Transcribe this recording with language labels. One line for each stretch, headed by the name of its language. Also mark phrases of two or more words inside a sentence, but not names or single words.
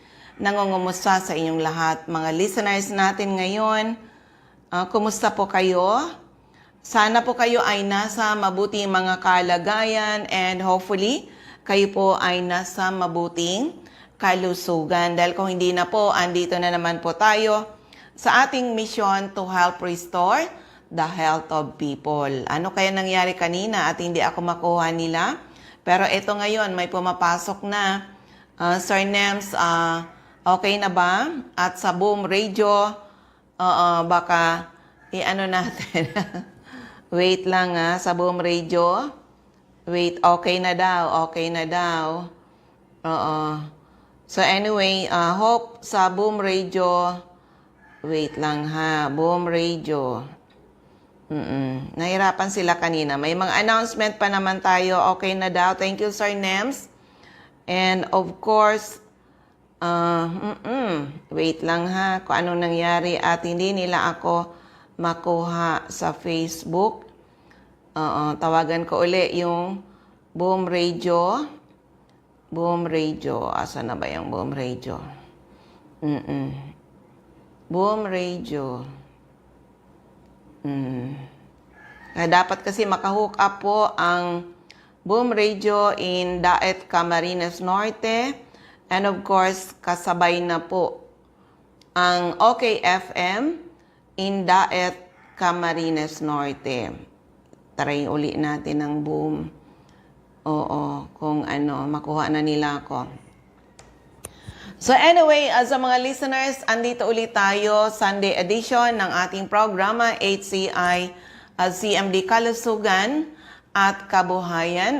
Filipino: nangungumusta sa inyong lahat. Mga listeners natin ngayon, kumusta po kayo? Sana po kayo ay nasa mabuting mga kalagayan
English: and hopefully
Filipino: kayo po ay nasa mabuting kalusugan. Dahil kung hindi na po, andito na naman po tayo sa ating
English: mission to help restore the health of people.
Filipino: Ano kaya nangyari kanina at hindi ako makuha nila? Pero ito ngayon, may pumapasok na. Sir Nems, okay na ba? At sa Boom Radio, baka i-ano natin. Wait lang sa Boom Radio. Wait, okay na daw, okay na daw.
English: So anyway, hope sa Boom Radio.
Filipino: Wait lang Boom Radio. Nahirapan sila kanina. May mga announcement pa naman tayo. Okay na daw.
English: Thank you,
Filipino: Sir Nems.
English: And of course,
Filipino: wait lang kung anong nangyari at hindi nila ako makuha sa Facebook. Tawagan ko uli yung Boom Radio. Boom Radio. Asa na ba yung Boom Radio? Boom Radio. Dapat kasi makahook up po ang Boom Radio in Daet, Camarines Norte.
English: And of course,
Filipino: kasabay na po ang OK FM in Daet, Camarines Norte. Try uli natin ang Boom. Kung makuha na nila ako.
English: So anyway,
Filipino: sa mga listeners, andito ulit tayo,
English: Sunday edition
Filipino: ng ating programa, HCI CMD Kalusugan at Kabuhayan.